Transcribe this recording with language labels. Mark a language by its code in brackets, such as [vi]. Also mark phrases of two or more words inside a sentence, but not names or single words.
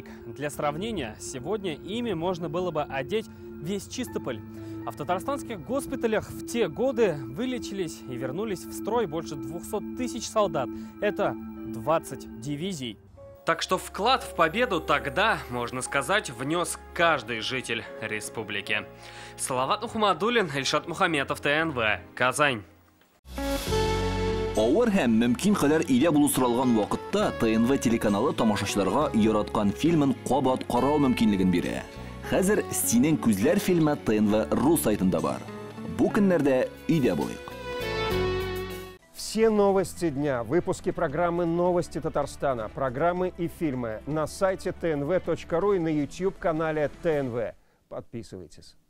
[ru] Для сравнения, сегодня ими можно было бы одеть весь Чистополь. А в татарстанских госпиталях в те годы вылечились и вернулись в строй больше 200 тысяч солдат. Это 20 дивизий. Так что вклад в победу тогда, можно сказать, внес каждый житель республики. Салават Мухаммадуллин, Ильшат Мухаметов, ТНВ, Казань. [tt] Авыр һәм мөмкин кадәр илә булу соралган вакытта ТНВ телеканалы тамашачыларга яраткан фильмын кабат карау мөмкинлеген бирә. Хәзер «Синең күзләр» фильмы ТНВ.ру сайтында бар. Бу көннәрдә өйдә булыйк. [ru] Все новости дня, выпуски программы «Новости Татарстана», программы и фильмы на сайте tnv.ru и на YouTube-канале ТНВ. Подписывайтесь.